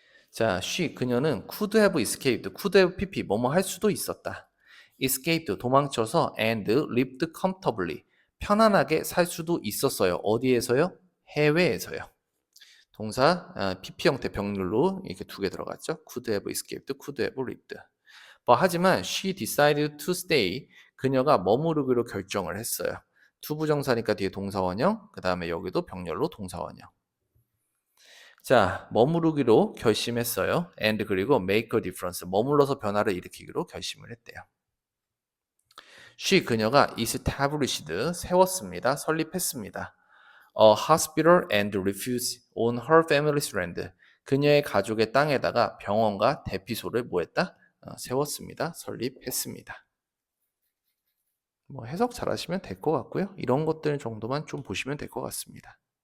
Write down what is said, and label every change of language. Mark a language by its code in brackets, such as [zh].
[ko] 자, 그녀는 [en] could have escaped, could have pp, [ko] 뭐뭐 할 수도 있었다. escaped, 도망쳐서 [en] and lived comfortably, [ko] 편안하게 살 수도 있었어요. 어디에서요? 해외에서요. 동사 PP 형태 병률로 이렇게 두 개 들어갔죠. [en] could have escaped, could have lived. [ko] 하지만 [en] she decided to stay. [ko] 그녀가 머무르기로 결정을 했어요. 투부정사니까 뒤에 동사원형, 그 다음에 여기도 병렬로 동사원형. 자, 머무르기로 결심했어요. [en] and [ko] 그리고 [en] make a difference. [ko] 머물러서 변화를 일으키기로 결심을 했대요. 그녀가 established, 세웠습니다. 설립했습니다. [en] A hospital and refuge on her family's land. [ko] 그녀의 가족의 땅에다가 병원과 대피소를 뭐했다? 세웠습니다. 설립했습니다. 뭐 해석 잘 하시면 될 것 같고요. 이런 것들 정도만 좀 보시면 될 것 같습니다.